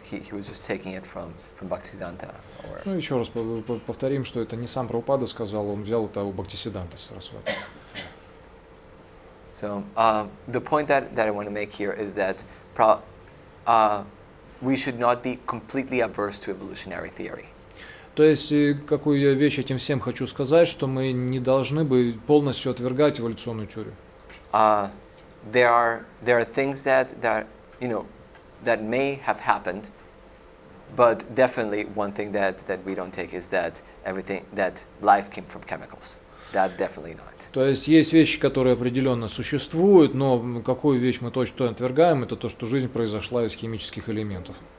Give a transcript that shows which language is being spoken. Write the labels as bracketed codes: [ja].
[en] He was just taking it from Bhaktisiddhanta. [ru] Ну, еще раз повторим, что это не сам Прабхупада сказал, он взял это у Бхактисиддханты Сарасвати. [en] So the point that I want to make here is that we should not be completely averse to evolutionary theory. [ru] То есть, какую я вещь этим всем хочу сказать, что мы не должны бы полностью отвергать эволюционную теорию. [en] There are things that may have happened, but definitely one thing that we don't take is that life came from chemicals. That definitely not. [ru] То есть вещи, которые определенно существуют, но какую вещь мы точно отвергаем, это то, что жизнь произошла из химических элементов.